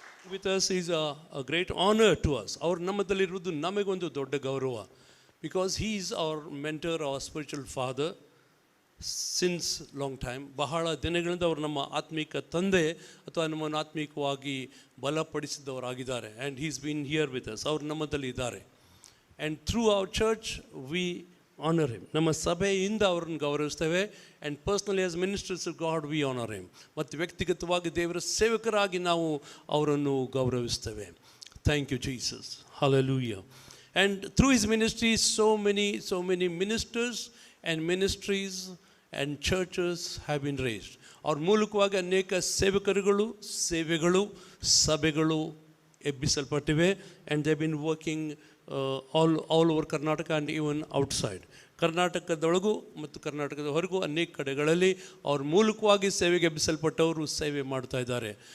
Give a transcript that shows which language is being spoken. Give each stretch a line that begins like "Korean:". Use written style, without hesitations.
English: With us is a great honor to us.
Kannada: Our ನಮ್ಮದಲ್ಲಿರುವುದು ನಮಗೊಂದು ದೊಡ್ಡ ಗೌರವ.
English: Because he is our mentor, our spiritual father since long time.
Kannada: ಬಹಳ ದಿನಗಳಿಂದ ಅವರು ನಮ್ಮ ಆತ್ಮಿಕ ತಂದೆ ಅಥವಾ ನಮ್ಮನ್ನು ಆತ್ಮಿಕವಾಗಿ ಬಲಪಡಿಸಿದವರಾಗಿದ್ದಾರೆ.
English: And he's been here with us.
Kannada: ಅವರು ನಮ್ಮದಲ್ಲಿ ಇದ್ದಾರೆ.
English: And through our church we honour him.
Kannada: ನಮ್ಮ ಸಭೆಯಿಂದ ಅವರನ್ನು ಗೌರವಿಸ್ತೇವೆ.
English: And personally as ministers of God we honour him.
Kannada: ಮತ್ತು ವ್ಯಕ್ತಿಗತವಾಗಿ ದೇವರ ಸೇವಕರಾಗಿ ನಾವು ಅವರನ್ನು ಗೌರವಿಸ್ತೇವೆ.
English: Thank you Jesus. Hallelujah. And through his ministry so many ministers and ministries and churches have been raised.
Kannada: ಅವ್ರ ಮೂಲಕವಾಗಿ ಅನೇಕ ಸೇವಕರುಗಳು, ಸೇವೆಗಳು, ಸಭೆಗಳು ಎಬ್ಬಿಸಲ್ಪಟ್ಟಿವೆ.
English: And they been working all over Karnataka and even outside.
Kannada: ಕರ್ನಾಟಕದೊಳಗೂ ಮತ್ತು ಕರ್ನಾಟಕದ ಹೊರಗೂ ಅನೇಕ ಕಡೆಗಳಲ್ಲಿ ಅವ್ರ ಮೂಲಕವಾಗಿ ಸೇವೆಗೆ ಎಬ್ಬಿಸಲ್ಪಟ್ಟವರು ಸೇವೆ ಮಾಡ್ತಾ ಇದ್ದಾರೆ.